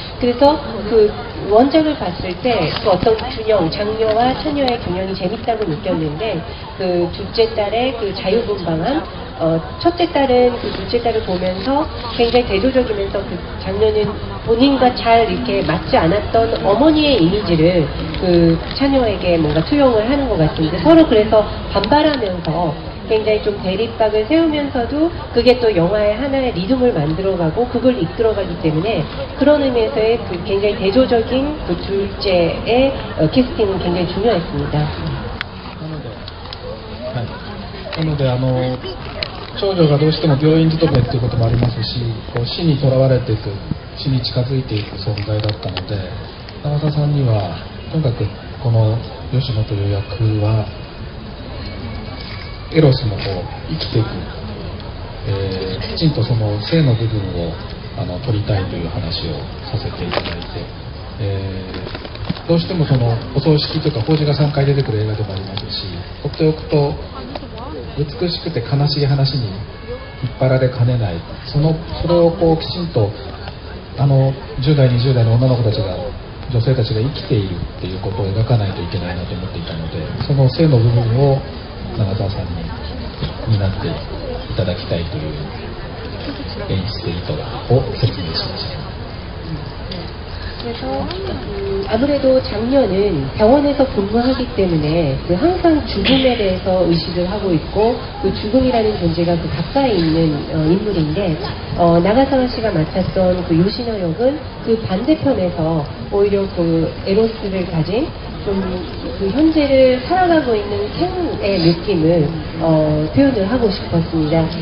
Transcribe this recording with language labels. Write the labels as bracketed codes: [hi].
[ko] 그래서 그 원작을 봤을 때 그 어떤 균형, 장녀와 처녀의 균형이 재밌다고 느꼈는데, 그 둘째 딸의 그 자유분방함, 첫째 딸은 그 둘째 딸을 보면서 굉장히 대조적이면서 그 장녀는 본인과 잘 이렇게 맞지 않았던 어머니의 이미지를 그 처녀에게 뭔가 투영을 하는 것 같습니다. 서로 그래서 반발하면서 굉장히 좀 대립각을 세우면서도 그게 또 영화의 하나의 리듬을 만들어가고 그걸 이끌어가기 때문에 그런 의미에서의 그 굉장히 대조적인 그 둘째의 캐스팅은 굉장히 중요했습니다. [ja] なので長女がどうしても病院勤めっていうこともありますし、こう死にとらわれていく、死に近づいていく存在だったので、長澤さんにはとにかくこの吉野という役はエロスのこう生きていく、きちんとその性の部分を取りたいという話をさせていただいて、どうしてもそのお葬式とか法事が3回出てくる映画でもありますし、放っておくと美しくて悲しい話に引っ張られかねない、それをこうきちんと10代20代の女の子たちが、女性たちが生きているっていうことを描かないといけないなと思っていたので、その性の部分を長澤さんに担っていただきたいという演出意図を説明しました。 [ko] 그래서 아무래도 장녀는 병원에서 근무하기 때문에 그 항상 죽음에 대해서 의식을 하고 있고, 그 죽음이라는 존재가 그 가까이 있는 인물인데, 나가사와 씨가 맡았던 그 요시노 역은 그 반대편에서 오히려 그 에로스를 가진 좀 그 현재를 살아가고 있는 생의 느낌을 표현을 하고 싶었습니다.